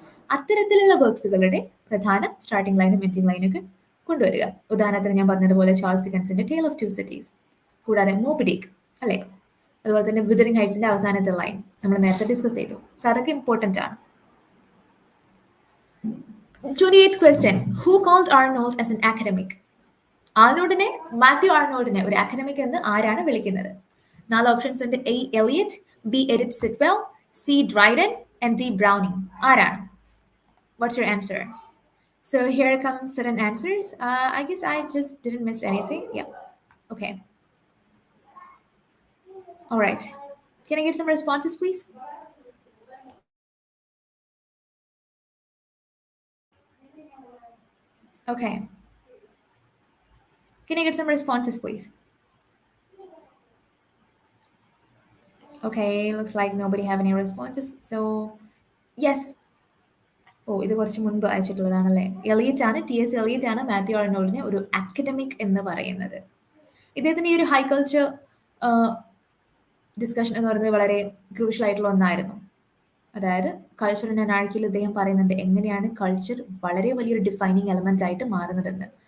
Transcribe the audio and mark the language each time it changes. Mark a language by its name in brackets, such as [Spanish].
[Malayalam] അത്തരത്തിലുള്ള വർക്ക്സുകളുടെ പ്രധാന സ്റ്റാർട്ടിംഗ് ലൈനും എൻഡിംഗ് ലൈനൊക്കെ കൊണ്ടുവരിക. ഉദാഹരണത്തിന് ഞാൻ പറഞ്ഞതുപോലെ Charles ഡിക്കൻസിന്റെ tale of two cities, കൂടാതെ മോബിഡിക്, അല്ലെ, അതുപോലെ തന്നെ വിതറിംഗ് ഹൈറ്റ്സിന്റെ അവസാനത്തെ ലൈൻ നമ്മൾ നേരത്തെ ഡിസ്കസ് ചെയ്തു. സോ അതൊക്കെ ഇമ്പോർട്ടൻ്റ് ആണ്. [English] 28th question. Who called Arnold as an academic? [Malayalam] ആർണോൾഡിനെ, Mathew ആർണോൾഡിനെ ഒരു അക്കാഡമിക് എന്ന് ആരാണ് വിളിക്കുന്നത്? 4 ഓപ്ഷൻസ് ഉണ്ട്. A Eliot, B edit സിറ്റ്വെൽ, C Dryden and D Browning. ആരാണ്? [English] What's your answer? So here comes certain answers. I guess I just didn't miss anything. Yeah. Okay. All right. Can I get some responses, please? Okay. Can I get some responses, please? Okay, looks like nobody have any responses. So, yes. [Malayalam] ഇത് കുറച്ച് മുൻപ് അയച്ചിട്ടുള്ളതാണല്ലേ. Eliot ആണ്, T S Eliot ആണ് മാത്യു ആർണോൾഡിനെ ഒരു academic എന്ന് പറയുന്നത്. ഇദ്ദേഹത്തിന് ഈ ഒരു ഹൈ കൾച്ചർ ഡിസ്കഷൻ എന്ന് പറയുന്നത് വളരെ ക്രൂഷ്യൽ ആയിട്ടുള്ള ഒന്നായിരുന്നു. അതായത് കൾച്ചർ ഇൻ അനാർക്കിയിൽ ഇദ്ദേഹം പറയുന്നുണ്ട് എങ്ങനെയാണ് കൾച്ചർ വളരെ വലിയൊരു ഡിഫൈനിങ് എലമെന്റ് ആയിട്ട് മാറുന്നതെന്ന്.